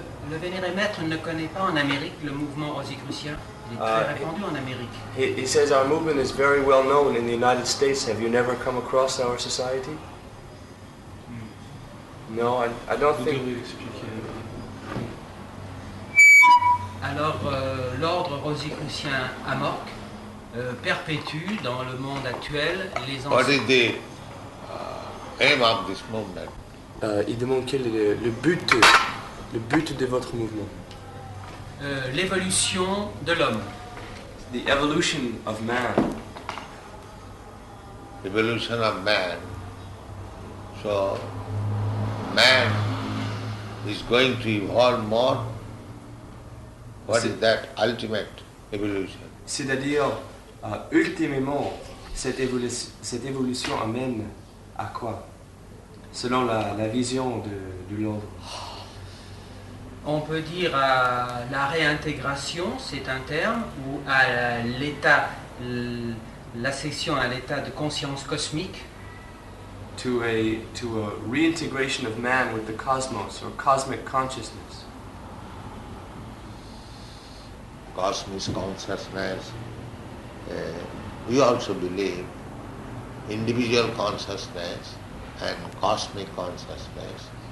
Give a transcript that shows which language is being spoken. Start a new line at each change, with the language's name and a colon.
French: Le vénéré maître ne connaît pas en Amérique le mouvement rosicrucien. Il est très répandu en Amérique.
English: He says our movement is very well known in the United States. Have you never come across our society? No, I don't think.
French: Alors, l'ordre rosicrucien à Morques perpétue dans le monde actuel les enseignements.
English: What is the aim of this movement?
French: Il demande quel est le but Le but de votre mouvement. L'évolution de l'homme.
English: The evolution of man. Evolution of man. So, man is going to evolve more. What is that ultimate evolution?
French: C'est-à-dire, ultimement, cette évolution amène à quoi? Selon la vision de l'ordre. On peut dire à la réintégration, c'est un terme, ou à l'état, l'accession à l'état de conscience cosmique.
English: To a reintegration of man with the cosmos or cosmic consciousness. Cosmic consciousness. We also believe individual consciousness and cosmic consciousness.